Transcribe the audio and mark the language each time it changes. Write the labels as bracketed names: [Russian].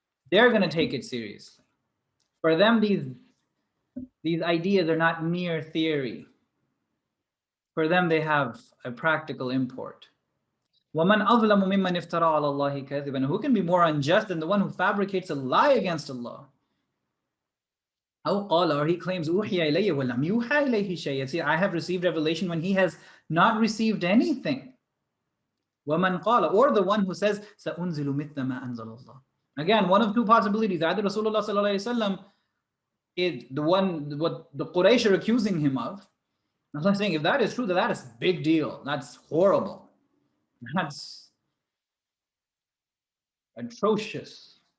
[English] They're going to take it seriously. For them, these ideas are not mere theory. For them, they have a practical import. [Arabic] وَمَنْ أَظْلَمُ مِمَّنْ افْتَرَى عَلَى اللَّهِ كَذِبًا. [English] Who can be more unjust than the one who fabricates a lie against Allah? [Arabic] أو قال, [English] or he claims [Arabic] أوحي إلي ولم يوحى إليه شيء. [English] See, I have received revelation when he has not received anything. [Arabic] وَمَنْ قال, [English] or the one who says [Arabic] سَأُنزِلُ مِثْلَ مَا أَنزَلَ اللَّهِ. [English] Again, one of two possibilities. Either Rasulullah sallallahu alaihi wasallam is the one what the Quraysh are accusing him of. Allah saying, if that is true, that is a big deal. That's horrible. That's atrocious.